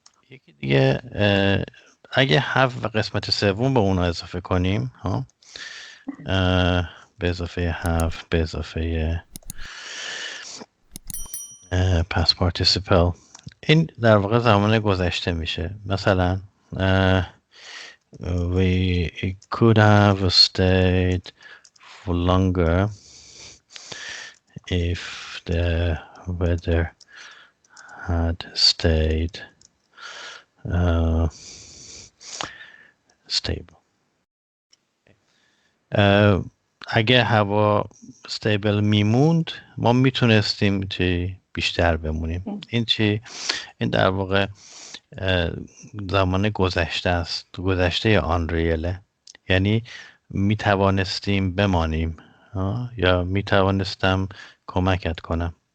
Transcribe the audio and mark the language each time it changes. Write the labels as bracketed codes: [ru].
[fa] یکی دیگه اگه have و قسمت سوم به اون اضافه کنیم به اضافه have به اضافه past participle این در واقع زمان گذشته میشه. مثلا [en] we could have stayed for longer if the weather had stayed stable. [fa] اگه هوا استیبل میموند ما میتونستیم چی بیشتر بمونیم. این چی؟ این در واقع زمان گذشته است، گذشته آن ریله، یعنی میتوانستیم بمانیم یا میتوانستم کمکت کنم.